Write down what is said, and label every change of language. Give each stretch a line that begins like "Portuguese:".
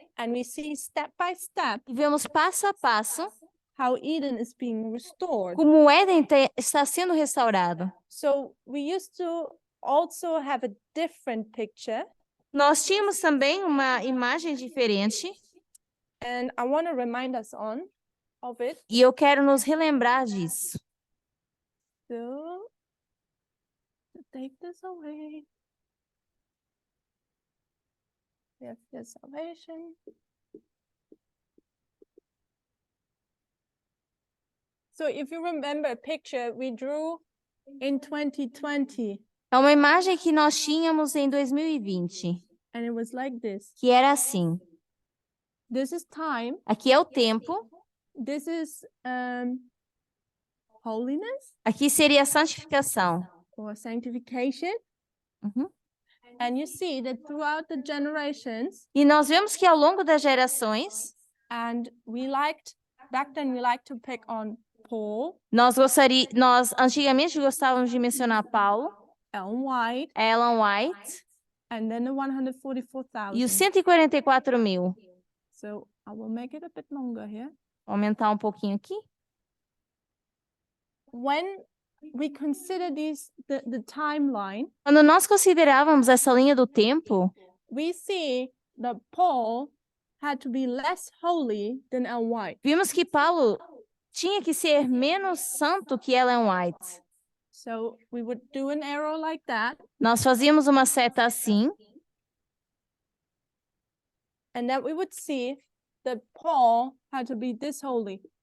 English: and we see step by step
Portuguese: e vemos passo a passo
English: how Eden is being restored.
Portuguese: como o Éden está sendo restaurado.
English: So we used to also have a different picture,
Portuguese: Nós tínhamos também uma imagem diferente
English: and I want to remind us of it.
Portuguese: e eu quero nos relembrar disso.
English: So, to take this away. We have the salvation. So if you remember a picture we drew in 2020,
Portuguese: É uma imagem que nós tínhamos em 2020,
English: and it was like this.
Portuguese: que era assim.
English: This is time.
Portuguese: Aqui é o tempo,
English: This is holiness
Portuguese: aqui seria a santificação.
English: or sanctification. Uhum. And you see that throughout the generations,
Portuguese: E nós vemos que ao longo das gerações,
English: and back then we liked to pick on Paul,
Portuguese: Nós antigamente gostávamos de mencionar Paulo,
English: Ellen White,
Portuguese: Ellen White
English: and then the 144,000.
Portuguese: e os 144 mil.
English: So I will make it a bit longer here.
Portuguese: Vou aumentar um pouquinho aqui.
English: When we consider the timeline,
Portuguese: Quando nós considerávamos essa linha do tempo,
English: we see that Paul had to be less holy than Ellen White.
Portuguese: vimos que Paulo tinha que ser menos santo que Ellen White.
English: So we would do an arrow like that,
Portuguese: Nós fazíamos uma seta assim,
English: and then we would see that Paul had to be this holy.